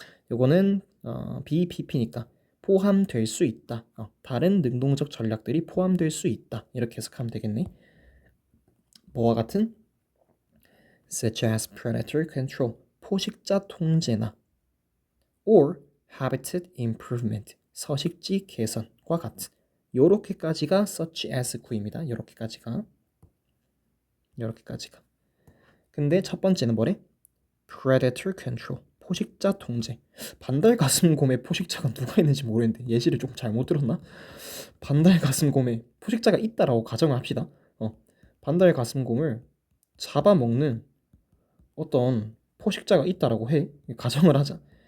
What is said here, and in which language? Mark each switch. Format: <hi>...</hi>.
<ko>요거는 BPP니까 포함될 수 있다. 다른 능동적 전략들이 포함될 수 있다. 이렇게 해석하면 되겠네. 뭐와 같은?</ko> <en>Such as predator control,</en> <ko>포식자 통제나</ko> <en>or habitat improvement,</en> <ko>서식지 개선과 같은 요렇게까지가</ko> <en>such as</en> <ko>구입니다. 요렇게까지가 근데 첫 번째는 뭐래?</ko> <en>predator control,</en> <ko>포식자 통제. 반달가슴곰에 포식자가 누가 있는지 모르겠는데 예시를 좀 잘못 들었나? 반달가슴곰에 포식자가 있다라고 가정을 합시다. 반달가슴곰을 잡아먹는 어떤 포식자가 있다라고 해. 가정을 하자.</ko>